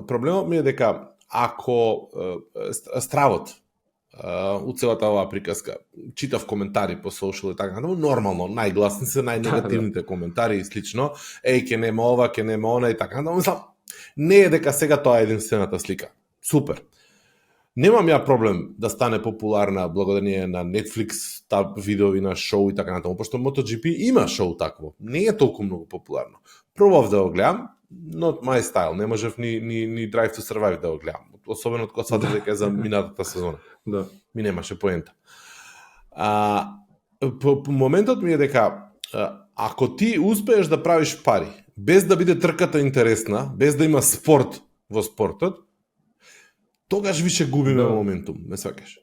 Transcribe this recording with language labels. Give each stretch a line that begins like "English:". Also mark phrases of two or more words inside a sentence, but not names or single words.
Macedonian: Проблемот ми е дека ако стравот у целата оваа приказка, читав коментари по социјал и така, нормално, најгласни се најнегативните коментари и слично, ќе нема ова, ќе нема она и така, мислам, не е дека сега тоа е единствената слика. Супер. Немам ја проблем да стане популарна благодарение на Netflix, видеови на шоу и така натаму, пошто MotoGP има шоу такво. Не е толку многу популарно. Пробав да го гледам,
English: not my style,
Macedonian: не можев ни Drive to Survive да го гледам. Особено кога сватив дека е за минатата сезона. Да. Ми немаше поента. По моментот ми е дека ако ти успееш да правиш пари, без да биде трката интересна, без да има спорт во спортот, тогаш више губиме моментум, не сваќаш.